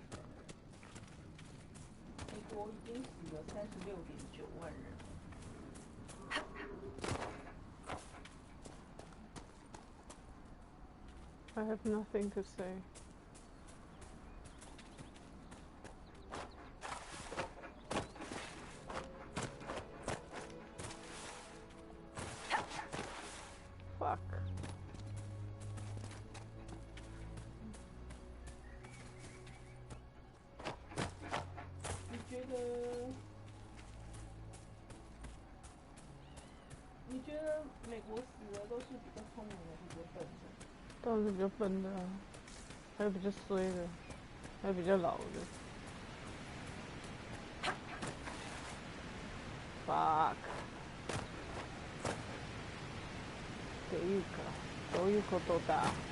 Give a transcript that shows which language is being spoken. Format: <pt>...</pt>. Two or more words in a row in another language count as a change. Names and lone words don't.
<zh>美国已经死了36.9万人。</zh> <en>I have nothing to say. Fuck.</en> <zh>你觉得美国死的都是比较聪明的，比较笨的？当然是比较笨的啊，还有比较衰的，还有比较老的。Fuck.</zh> <ja>どういうことだ？</ja>